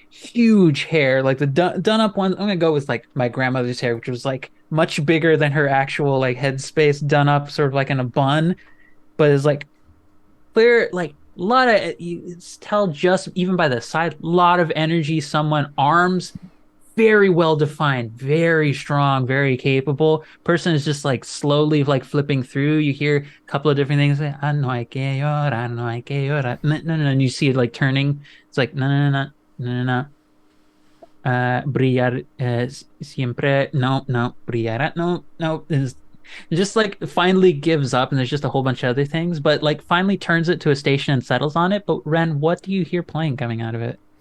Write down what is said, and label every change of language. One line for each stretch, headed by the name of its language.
English: huge hair, like the done up one. I'm gonna go with like my grandmother's hair, which was like much bigger than her actual like headspace, done up sort of like in a bun, but it's like clear, like a lot of you tell just even by the side, a lot of energy. Someone arms very well defined, very strong, very capable. Person is just like slowly like flipping through. You hear a couple of different things. Like,
Spanish: ah, no hay que llorar, no hay que llorar.
English: No, no, no. And you see it like turning. It's like,
Spanish: no, no, no, no, no, no. Brillar siempre. No, no. Brillará. No, no.
English: It's just like finally gives up, and there's just a whole bunch of other things, but like finally turns it to a station and settles on it. But Ren, what do you hear playing coming out of it?